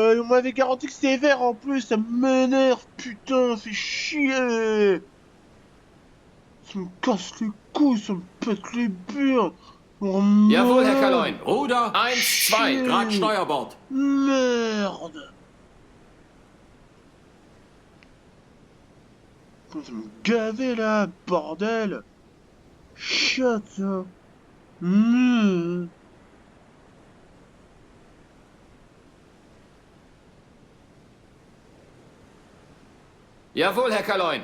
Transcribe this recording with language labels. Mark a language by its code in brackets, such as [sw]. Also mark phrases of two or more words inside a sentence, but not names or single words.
[fr] On m'avait garanti que c'était vert en plus, ça m'énerve, putain, fait chier! Ça me casse les couilles, ça me pète les burnes! Oh [de] Jawohl, Herr [fr] merde! [de] Kaloin. Ruder 1, 2. Grad Steuerbord. [fr] Merde! Putain, ça me gavait là, bordel! Shut ça! [de] Jawohl, Herr Kaloin.